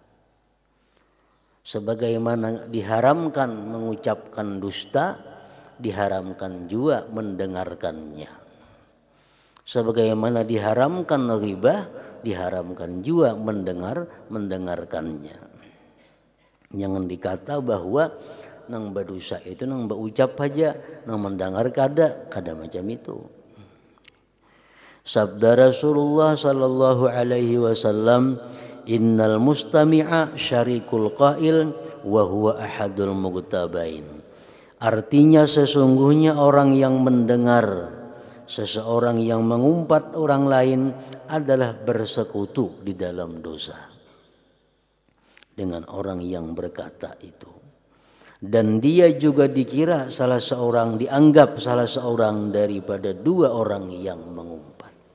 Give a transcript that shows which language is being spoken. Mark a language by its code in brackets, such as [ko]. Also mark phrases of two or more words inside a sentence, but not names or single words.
[id] Sebagaimana diharamkan mengucapkan dusta, diharamkan juga mendengarkannya. Sebagaimana diharamkan ghibah, diharamkan juga mendengarkannya. [bjn] Jangan dikata bahwa nang berdosa itu nang berucap aja, nang mendengar kada macam itu. [ar] Sabda Rasulullah صلى الله عليه وسلم، إن المستمع شريك القائل وهو أحد المغتابين. [id] Artinya sesungguhnya orang yang mendengar seseorang yang mengumpat orang lain adalah bersekutu di dalam dosa dengan orang yang berkata itu. Dan dia juga dikira dianggap salah seorang daripada dua orang yang mengumpat.